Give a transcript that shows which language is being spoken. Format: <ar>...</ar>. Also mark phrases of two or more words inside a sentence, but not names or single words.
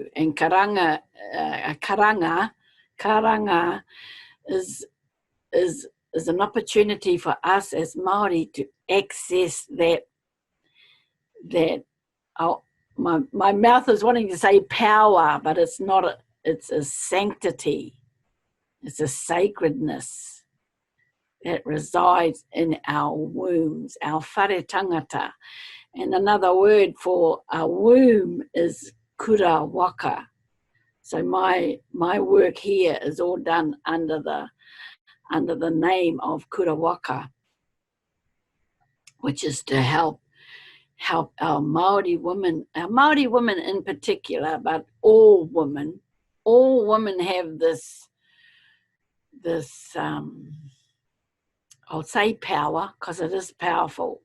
<en>And karanga is an opportunity for us as Māori to access that my mouth is wanting to say power, but it's not. It's a sanctity. It's a sacredness that resides in our wombs, our</en> <mi>whare tangata.</mi> <en>And another word for a womb is</en> <mi>kura waka.</mi> <en>So my work here is all done under the name of</en> <mi>kura waka,</mi> <en>which is to help our Māori women in particular, but all women have this I'll say power, because it is powerful.</en>